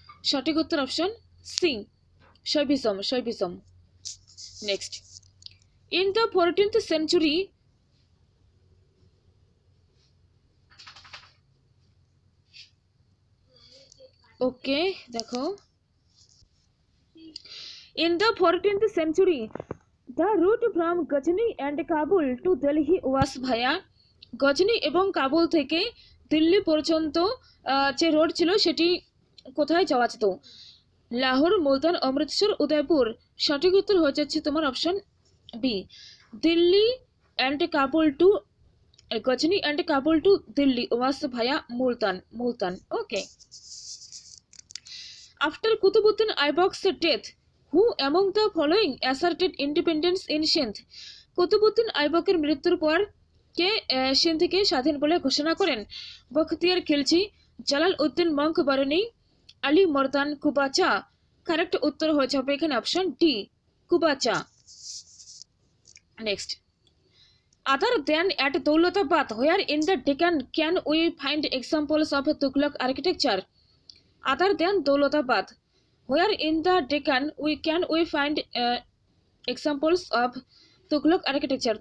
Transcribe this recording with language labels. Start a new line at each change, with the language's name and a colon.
Bangla: সঠিক উত্তর option C, শৈবিজম।
English: next, in the 14th century okay দেখো, In the 14th century, the route from Ghazni and Kabul to Delhi was via
Bangla: Ghazni এবং কাবুল থেকে দিল্লি পর্যন্ত যে রোড ছিল সেটি কোথায় যাওয়া যেত? লাহোর, মুলতান, অমৃতসর, উদয়পুর। সঠিক উত্তর হয়ে যাচ্ছে তোমার option B,
English: Delhi and Kabul to Ghazni and Kabul to Delhi was via Multan. Okay. After Qutbuddin Aybak's death, who among the following asserted independence in Sindh?
Bangla: Qutbuddin আইবকের মৃত্যুর পর কে সিন্ধকে স্বাধীন বলে ঘোষণা করেন? বখতিয়ার খিলজি, জালাল উদ্দিন মঙ্ক বারনী, আলী মর্দান কুবাচা। কারেক্ট উত্তর হয়ে যাবে এখানে option D, Qubacha.
English: Next, other than at Daulatabad, where in the Deccan can we find examples of Tughlaq architecture? Other than Daulatabad, where in the Deccan can we find examples of Tughlaq architecture?